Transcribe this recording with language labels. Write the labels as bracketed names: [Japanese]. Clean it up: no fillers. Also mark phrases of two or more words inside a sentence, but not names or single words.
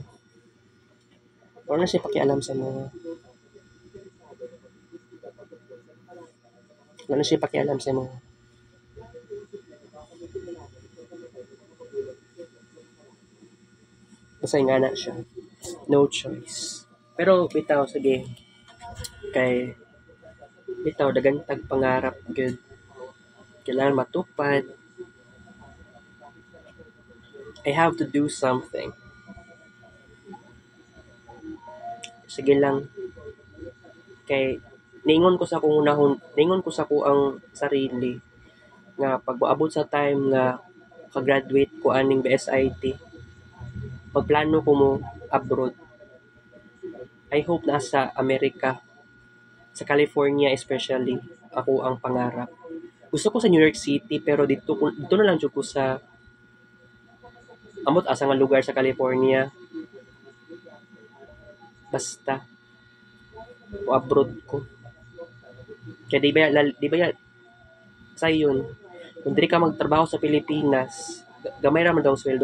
[Cebuano] Wala na siya pakialam sa mga. Wala na siya pakialam sa mga. Basta nga na siya. [English] No choice. [Cebuano] Pero bitaw sige. Kay bitaw dagan tag pangarap good. Kailangan matupad. [English] I have to do something. [Cebuano] Sige lang. Kay ningon ko sa ko ang sarili nga pag moabot sa time nga ka-graduate ko aning BSIT, magplano ko mo abroad. [English] I hope [Cebuano] nasa Amerika, sa California especially, ako ang pangarap. Gusto ko sa New York City pero [Filipino] dito na lang [Cebuano] jud ko sa amot asa nga lugar sa California. Basta o abroad ko. Kaya di ba ya sayon kung diri ka magtrabaho sa Pilipinas, gamay ra man daw ang sweldo.